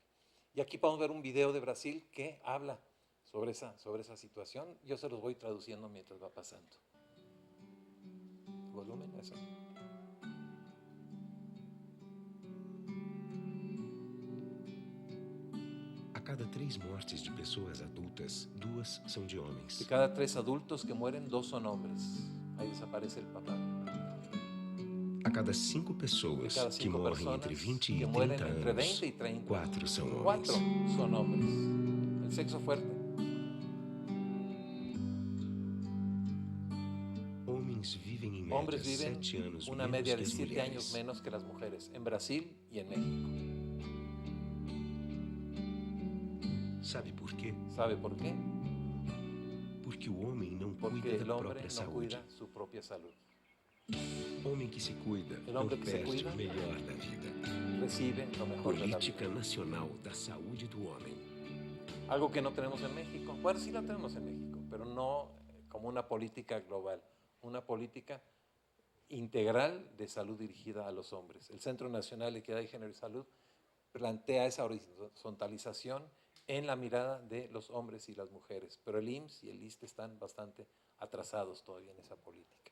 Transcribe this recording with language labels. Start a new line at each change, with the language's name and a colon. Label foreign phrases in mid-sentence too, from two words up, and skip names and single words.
Spanish: Y aquí podemos ver un video de Brasil que habla sobre esa situación. Yo se los voy traduciendo mientras va pasando. Volumen, eso.
Portuguese: A cada 3 mortes de pessoas adultas, 2 são de homens.
Spanish: De cada 3 adultos que mueren, 2 son hombres. Ahí desaparece el papá.
Portuguese: A cada 5
Spanish: De
Portuguese: pessoas
Spanish: cada
Portuguese: que
Spanish: 5
Portuguese: morrem entre
Spanish: personas
Portuguese: 20 e
Spanish: que
Portuguese: 30
Spanish: mueren entre
Portuguese: anos,
Spanish: 20 y 30,
Portuguese: 4 são homens.
Spanish: 4 son hombres. El sexo fuerte.
Portuguese: Homens vivem em média
Spanish: Hombres viven
Portuguese: 7 anos
Spanish: una
Portuguese: menos
Spanish: media
Portuguese: que
Spanish: de
Portuguese: as
Spanish: 7 años
Portuguese: mulheres.
Spanish: menos que las mujeres, en Brasil y en México.
Portuguese: Sabe por quê?
Spanish: ¿Sabe por qué?
Portuguese: Porque o homem não
Spanish: Porque
Portuguese: cuida
Spanish: el
Portuguese: da
Spanish: hombre
Portuguese: própria
Spanish: no
Portuguese: saúde.
Spanish: cuida su propia salud.
Portuguese: Homem que se cuida
Spanish: El
Portuguese: não
Spanish: hombre que se
Portuguese: perde
Spanish: cuida
Portuguese: o melhor da vida.
Spanish: recibe lo mejor de la vida.
Portuguese: Política Nacional da Saúde do Homem.
Spanish: Algo que no tenemos en México. Bueno, sí la tenemos en México, pero no como una política global, una política integral de salud dirigida a los hombres. El Centro Nacional de Equidad de Género y Salud plantea esa horizontalización en la mirada de los hombres y las mujeres, pero el IMSS y el ISSSTE están bastante atrasados todavía en esa política.